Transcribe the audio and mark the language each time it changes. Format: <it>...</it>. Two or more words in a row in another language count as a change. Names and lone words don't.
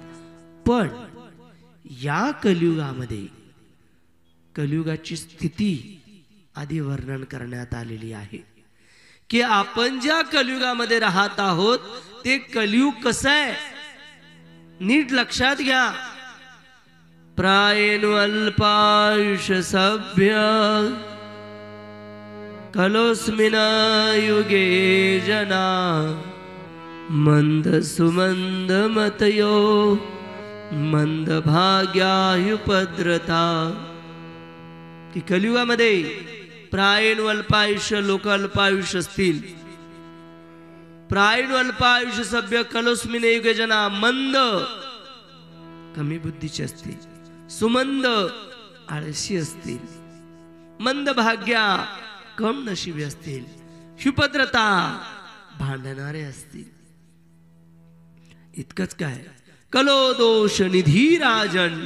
<mr>पण या कलियुगामध्ये कलियुगाची स्थिती आधी वर्णन करण्यात आलेली आहे की आपण ज्या कलियुगामध्ये राहत आहोत ते कलियुग कसं आहे नीट लक्षात घ्या.</mr> <sa>प्रायेण अल्पायुष सभ्य कलोस्मिन युगे जना मंद सुमंद मतयो मंद भाग्यायुपद्रता.</sa> <mr>की कलियुगामध्ये प्रायेण अल्पायुष्य लोक अल्पायुष्य असतील.</mr> <sa>प्रायेण अल्पायुष्य सभ्य कलोस्मिन युगे जना मंद</sa> <mr>कमी बुद्धीचे असतील, सुमंद आळशी असतील,</mr> <sa>मंद भाग्या</sa> <mr>कम नशिबी असतील, शुपद्रता भांडणारे असतील. इतकंच काय,</mr> <sa>कलो दोष निधी राजन.</sa>